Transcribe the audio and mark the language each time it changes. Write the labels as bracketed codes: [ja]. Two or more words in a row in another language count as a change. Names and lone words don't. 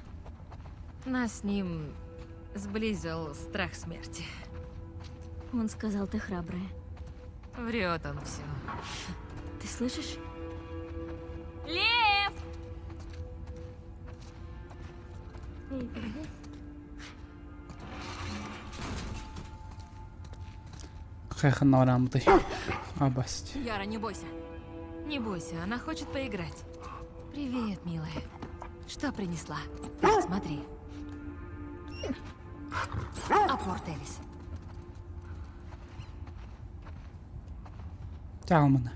[ru] Нас с ним сблизил страх смерти. Он сказал, ты храбрая. Врет он все. Ты слышишь? Лев! Эй, ты здесь? Хэхна рамты. Абасть. Яра, не бойся. Не бойся, она хочет поиграть. Привет, милая. Что принесла? Смотри. Апорт Элис. Тялмана.